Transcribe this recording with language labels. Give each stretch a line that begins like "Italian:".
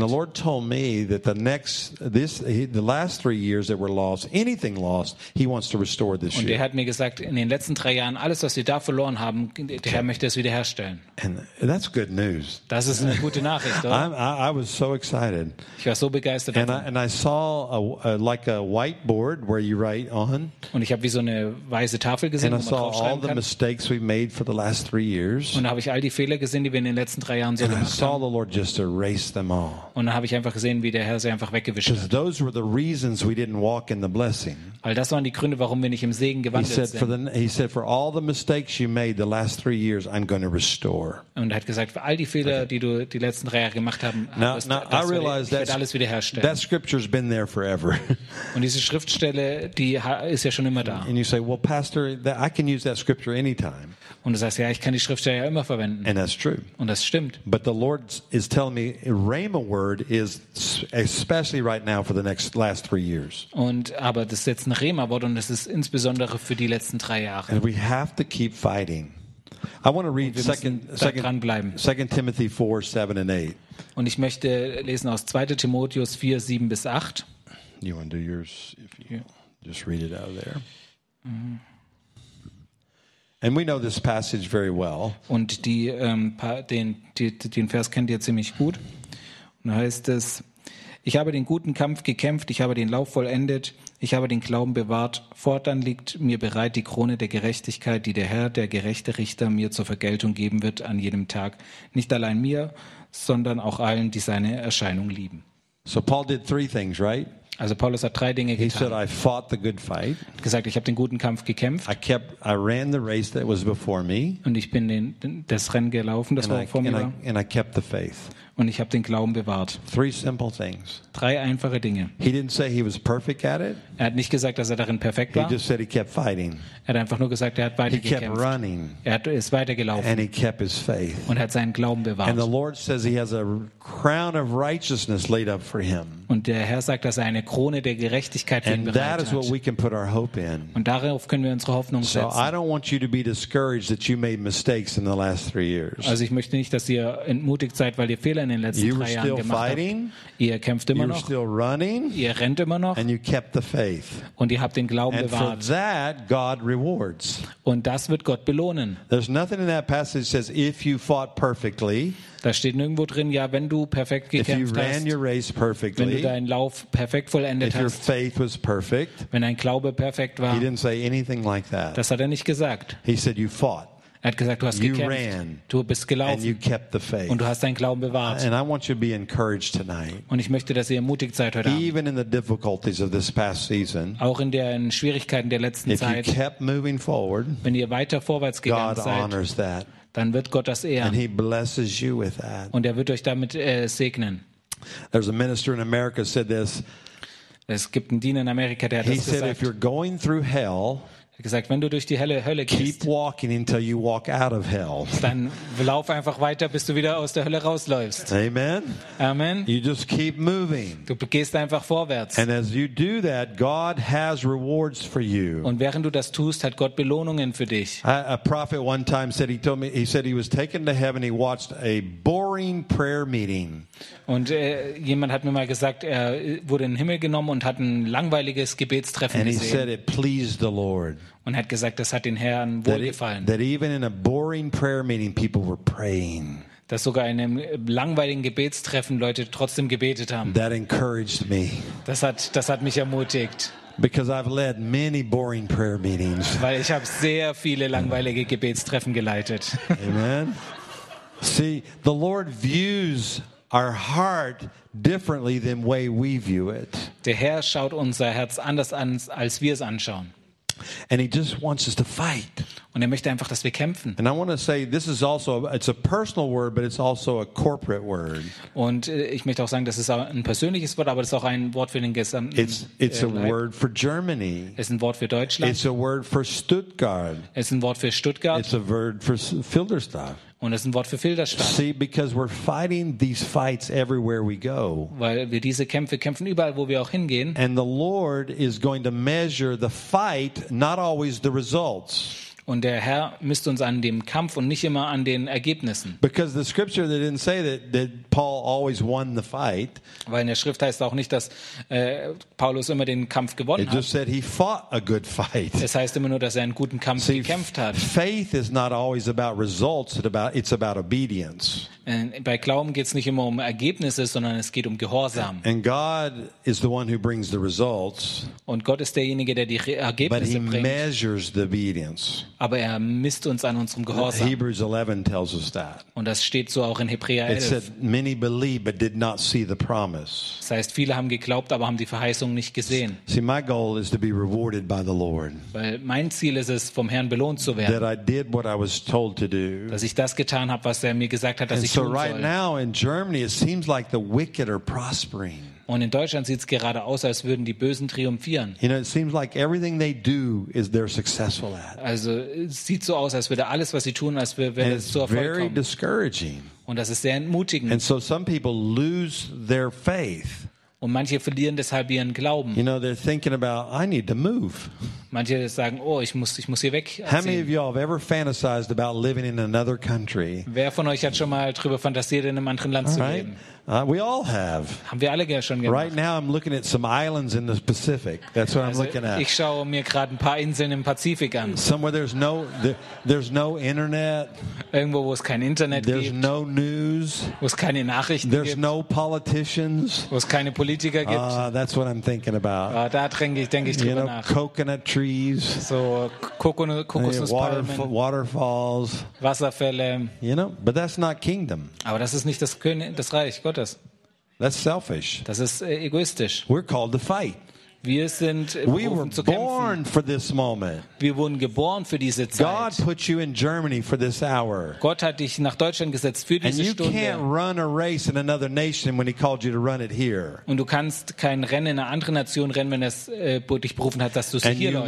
English: And the Lord told me that the last 3 years that were lost, anything lost, he wants to restore this
German: und
English: year.
German: Und er hat mir gesagt, in den letzten 3 Jahren alles, was wir da verloren haben, der Herr möchte es wiederherstellen.
English: And that's good news.
German: Das ist eine gute Nachricht, oder?
English: I was so excited.
German: Ich war so begeistert.
English: And
German: davon.
English: I saw a whiteboard where you write on.
German: Und ich habe wie so eine weiße Tafel gesehen,
English: and
German: wo man drauf schreiben kann.
English: And I saw all the mistakes we made for the last 3 years.
German: Und habe ich all die Fehler gesehen, die wir in den letzten 3 Jahren so gemacht haben.
English: And I saw the Lord just erase them all.
German: Und dann habe ich einfach gesehen, wie der Herr sie einfach weggewischt hat.
English: Because those were the reasons we didn't walk in the blessing.
German: All das waren die Gründe, warum wir nicht im Segen gewandelt sind.
English: He said, for all the mistakes you made the last 3 years, I'm going to restore.
German: Und er hat gesagt, für all die Fehler, die du die letzten 3 Jahre gemacht haben, ich werde alles wiederherstellen.
English: That scripture's been there forever.
German: Und diese Schriftstelle, die ist ja schon immer da.
English: And you say, well, Pastor, I can use that scripture anytime.
German: Und du sagst, ja, ich kann die Schrift ja immer verwenden.
English: And that's true.
German: Und das stimmt.
English: But the Lord is telling me a rhema word is especially right now for the next last 3 years.
German: Und aber das ist jetzt ein rhema Wort und das ist insbesondere für die letzten 3 Jahre.
English: And we have to keep fighting. I want to read 2 Timothy 4:7-8.
German: Und ich möchte lesen aus 2. Timotheus 4:7-8.
English: You want to do yours if you just read it out of there. And we know this passage very well.
German: Und den Vers kennt ihr ziemlich gut. Und da heißt es, ich habe den guten Kampf gekämpft, ich habe den Lauf vollendet, ich habe den Glauben bewahrt. Fortan liegt mir bereit die Krone der Gerechtigkeit, die der Herr, der gerechte Richter, mir zur Vergeltung geben wird an jedem Tag. Nicht allein mir, sondern auch allen, die seine Erscheinung lieben.
English: So Paul did 3 things, right?
German: Also Paulus hat 3 Dinge getan.
English: He said, I fought the good fight.
German: Gesagt, ich habe den guten Kampf gekämpft.
English: I ran the race that was before me.
German: Und ich bin das Rennen gelaufen, das war vor mir.
English: And I kept the faith.
German: und ich habe den Glauben bewahrt.
English: Three simple things.
German: Drei einfache Dinge.
English: He didn't say he was perfect at it.
German: Er hat nicht gesagt, dass er darin perfekt war.
English: He just said he kept fighting.
German: Er hat einfach nur gesagt, er hat weiter gekämpft.
English: He kept running.
German: Er hat es weitergelaufen.
English: And he kept his faith.
German: Und hat seinen Glauben bewahrt.
English: And the Lord says he has a crown of righteousness laid up for him.
German: Und der Herr sagt, dass er eine Krone der Gerechtigkeit für ihn bereit hat.
English: And that is what we can put our hope in.
German: Und darauf können wir unsere Hoffnung setzen.
English: So I don't want you to be discouraged that you made mistakes in the last 3 years.
German: Also ich möchte nicht, dass ihr entmutigt seid, weil ihr Fehler in den letzten
English: you
German: 3 Jahren
English: still
German: gemacht
English: fighting,
German: habt. Ihr kämpft immer noch.
English: Still running,
German: ihr rennt immer noch.
English: And you kept the faith.
German: Und ihr habt den Glauben
English: and
German: bewahrt.
English: For that, God rewards.
German: Und das wird Gott belohnen.
English: There's nothing in that passage that says if you fought perfectly.
German: Da steht nirgendwo drin, ja, wenn du perfekt gekämpft hast, wenn du deinen Lauf perfekt vollendet
English: if your faith
German: hast,
English: was perfect,
German: wenn dein Glaube perfekt war,
English: he didn't say anything like that.
German: Das hat er nicht gesagt.
English: He said, you fought.
German: Er hat gesagt, du hast
English: you
German: gekämpft,
English: ran,
German: du bist gelaufen
English: and you kept the faith.
German: Und du hast deinen Glauben bewahrt.
English: And I want you to be encouraged tonight.
German: Und ich möchte, dass ihr ermutigt seid heute Abend.
English: Even in the difficulties of this past season,
German: auch in den Schwierigkeiten der letzten
English: if you kept moving forward,
German: wenn ihr weiter vorwärts gegangen
English: God honors
German: seid,
English: that.
German: Dann wird Gott das ehren.
English: And he blesses you with that.
German: Und er wird euch damit segnen.
English: There's a minister in America said this.
German: Es gibt einen Diener in Amerika, der hat das gesagt.
English: He said, if you're going through hell,
German: er gesagt, wenn du durch die Hölle gehst,
English: keep walking until you walk out of hell.
German: Dann lauf einfach weiter, bis du wieder aus der Hölle rausläufst.
English: Amen.
German: Amen.
English: You just keep moving.
German: Du gehst einfach vorwärts.
English: And as you do that, God has rewards for you.
German: Und während du das tust, hat Gott Belohnungen für dich.
English: A prophet one time said he told me he said he was taken to heaven. He watched a boring prayer meeting.
German: Und jemand hat mir mal gesagt, er wurde in den Himmel genommen und hat ein langweiliges Gebetstreffen
English: and
German: gesehen.
English: And he said it pleased the Lord.
German: Und hat gesagt, das hat den Herrn wohlgefallen.
English: That even in a boring prayer meeting, people were praying.
German: Dass sogar in einem langweiligen Gebetstreffen Leute trotzdem gebetet haben.
English: That encouraged me.
German: Das hat mich ermutigt.
English: Because I've led many boring prayer meetings.
German: Weil ich habe sehr viele langweilige Gebetstreffen geleitet.
English: Amen. See, the Lord views our heart differently than way we view it.
German: Der Herr schaut unser Herz anders an, als wir es anschauen.
English: And he just wants us to fight.
German: Und er möchte einfach, dass wir kämpfen.
English: And I want to say this is also it's a personal word, but it's also a corporate word.
German: Und ich möchte auch sagen, das ist ein persönliches Wort, aber das ist auch ein Wort für den gesamten
English: It's a word for Germany.
German: Es ist ein Wort für Deutschland.
English: It's a word for Stuttgart.
German: Es ist ein Wort für Stuttgart.
English: It's a word for Filderstadt.
German: Und es ist ein Wort für Filderstadt.
English: See, because we're fighting these fights everywhere we go.
German: Weil wir diese Kämpfe kämpfen überall, wo wir auch hingehen.
English: And the Lord is going to measure the fight, not always the results.
German: Und der Herr misst uns an dem Kampf und nicht immer an den Ergebnissen.
English: Because the scripture they didn't say that Paul always won the fight.
German: Weil in der Schrift heißt auch nicht, dass Paulus immer den Kampf gewonnen hat.
English: It just said he fought a good fight.
German: Es heißt immer nur, dass er einen guten Kampf
English: See,
German: gekämpft hat.
English: Faith is not always about results, it's about obedience.
German: Bei Glauben geht es nicht immer um Ergebnisse, sondern es geht um Gehorsam.
English: And God is the one who brings the results.
German: Und Gott ist derjenige, der die Ergebnisse bringt.
English: But he measures the obedience.
German: Aber er misst uns an unserem Gehorsam.
English: Hebrews 11 tells us that.
German: Und das steht so auch in Hebräer 11.
English: It said, many believed but did not see the promise.
German: Das heißt, viele haben geglaubt, aber haben die Verheißung nicht gesehen.
English: See, my goal is to be rewarded by the Lord.
German: Weil mein Ziel ist es, vom Herrn belohnt zu werden.
English: That I did what I was told to do.
German: Dass ich das getan habe, was er mir gesagt hat, dass
English: And
German: ich
English: so
German: tun soll.
English: Right now in Germany it seems like the wicked are prospering.
German: Und in Deutschland sieht es gerade aus, als würden die Bösen triumphieren.
English: You know, it seems like everything they do is they're successful at.
German: Also es sieht so aus, als würde alles, was sie tun, als würde es zu Erfolg kommen.
English: Very discouraging.
German: Und das ist sehr entmutigend.
English: And so some people lose their faith.
German: Und manche verlieren deshalb ihren Glauben.
English: You know, they're thinking about, I need to move.
German: Manche sagen, oh, ich muss hier weg.
English: How many of you have ever fantasized about living in another country?
German: Wer von euch hat schon mal drüber fantasiert, in einem anderen Land zu leben?
English: We all have.
German: Haben wir alle ja schon gemacht.
English: Right now I'm looking at some islands in the Pacific. That's what
German: also,
English: I'm looking at.
German: Ich schaue mir gerade ein paar Inseln im Pazifik an.
English: Somewhere there's no internet.
German: Irgendwo, wo es kein Internet
English: there's
German: gibt.
English: There's no news.
German: Wo es keine Nachrichten
English: there's
German: gibt.
English: There's no politicians.
German: Wo es keine Politiker gibt.
English: That's what I'm thinking about.
German: Da denke ich drüber nach.
English: Coconut trees.
German: So Kokosnusspalmen.
English: Waterfalls.
German: Wasserfälle.
English: You know, but that's not kingdom.
German: Aber das ist nicht das Reich Gottes.
English: That's selfish.
German: Das ist egoistisch.
English: We're called to fight.
German: Wir sind berufen zu kämpfen. Wir wurden geboren für diese Zeit.
English: God put you in Germany for this hour.
German: Gott hat dich nach Deutschland gesetzt für diese Stunde.
English: And you can't run a race in another nation when he called you to run it here.
German: Und du kannst kein Rennen in einer anderen Nation rennen, wenn es dich berufen hat, dass du es hier läufst.